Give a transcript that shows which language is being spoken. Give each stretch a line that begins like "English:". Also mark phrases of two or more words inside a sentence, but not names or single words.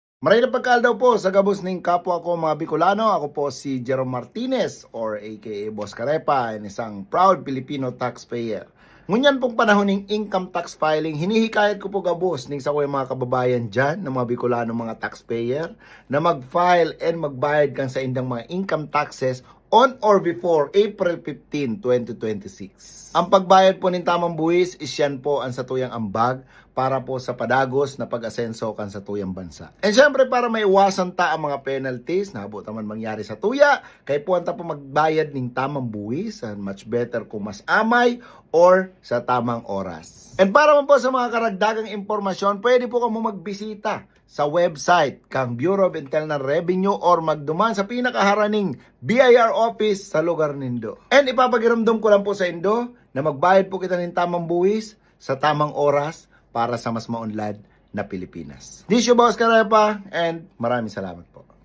Bikol: Maray na pagkaldaw po sa gabos ning kapwa ko mga Bicolano. Ako po si Jerome Martinez or aka Boss Carepa, isang
English: proud Filipino taxpayer.
Bikol: Ngunyan pong panahon ng
English: income tax filing,
Bikol: hinihikayat ko po gabos ning sa ko yung mga kababayan dyan, ng mga Bicolano mga taxpayer, na mag-file and magbayad kan sa indang mga
English: income taxes on or before April 15, 2026.
Bikol: Ang pagbayad po ng tamang buwis is yan po ang satuyang ambag para po sa padagos na pag-asenso kan sa tuyang bansa. And syempre para maiwasan ta ang mga penalties na abot naman mangyari sa tuya, kay po anta po magbayad ng tamang buwis,
English: and much better
Bikol: kung mas amay or sa tamang oras. And para man po sa mga karagdagang impormasyon, pwede po kamo magbisita sa website kang Bureau of Internal Revenue or magduman sa pinakaharaning BIR office sa lugar nindo. And ipapagiramdam ko lang po sa indo na magbayad po kita ng tamang buwis sa tamang oras para sa mas maunlad na Pilipinas.
English: This is your Boss Carepa and
Filipino: maraming salamat po.